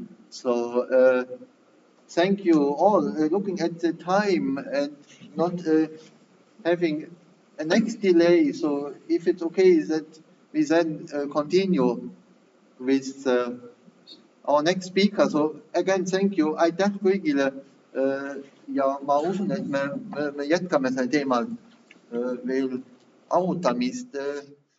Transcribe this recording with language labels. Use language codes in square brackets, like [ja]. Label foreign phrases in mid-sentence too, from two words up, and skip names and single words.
[en] So thank you all. Looking at the time and not having a next delay, so if it's okay that we then continue with our next speaker. So again, thank you. [et] Aitäh kõigile ja ma usun, et me jätkame sel teemal veel arutamist.